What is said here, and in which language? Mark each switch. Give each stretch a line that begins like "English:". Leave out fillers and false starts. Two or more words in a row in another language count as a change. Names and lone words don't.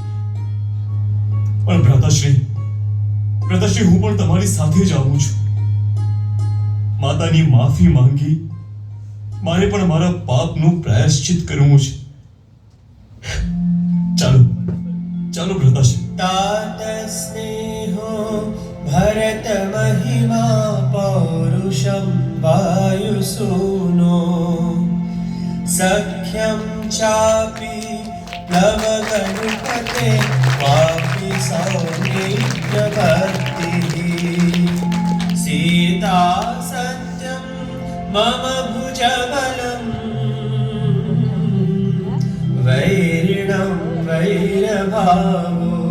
Gujarati: પણ ભ્રાતાશ્રી, હું પણ તમારી સાથે જ આવું છું. માતાની માફી માંગી મારે પણ મારા પાપનું પ્રાયશ્ચિત કરવું છે. ચાલો ભ્રાતાશ્રી.
Sanskrit: तात स्नेहो भरत महिमा पौरुषं वायुसूनो सख्यं चापि प्लवगणपते वापि सौमित्र भक्तिः सीता सत्यं मम भुजबलं वैरिणं वैरभावो